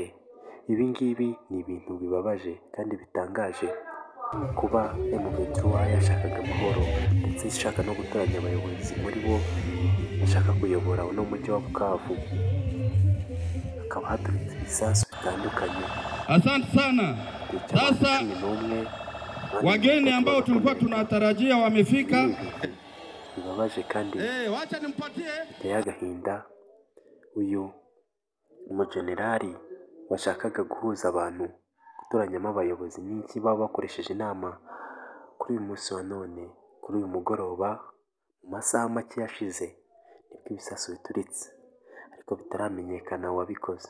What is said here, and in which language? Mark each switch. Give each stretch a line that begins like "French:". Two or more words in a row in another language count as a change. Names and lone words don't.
Kinyarwanda: Ibi ngibi ni ibintu bibabaje kandi bitangaje, kuba M23 yashakaga amahoro ndetse ishaka no gutoranya abayobozi muri bo bashaka kuyobora uno mujyi wa Bukavu, hakaba haturitse ibisasu bitandukanye.
Swahili: Asante sana. Sasa wageni ambao tulikuwa tunatarajia wamefika.
Kinyarwanda: Bibabaje kandi
Swahili: wacha nimpatie
Kinyarwanda: biteye agahinda. Uyu umujenerali washakaga guhuza abantu, gutoranyamo abayobozi, n'iki baba bakoresheje inama kuri uyu munsi wa none, kuri uyu mugoroba, mu masaha make yashize nibwo ibisasu bituritse, ariko bitaramenyekana uwabikoze.